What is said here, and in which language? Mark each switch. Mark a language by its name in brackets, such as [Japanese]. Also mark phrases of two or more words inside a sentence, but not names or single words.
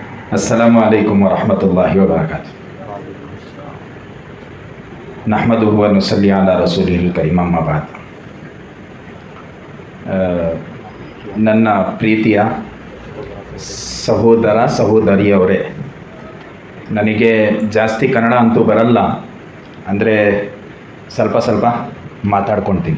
[Arabic] السلام عليكم ورحمة الله وبركاته نحمده ونصلي على رسوله الكريم أما بعد. [Kannada] ನನ್ನ ಪ್ರೀತಿಯ ಸಹೋದರ ಸಹೋದರಿಯವರೇ, ನನಗೆ ಜಾಸ್ತಿ ಕನ್ನಡ ಅಂತೂ ಬರಲ್ಲ, ಅಂದರೆ ಸ್ವಲ್ಪ ಸ್ವಲ್ಪ ಮಾತಾಡ್ಕೊಳ್ತೀನಿ.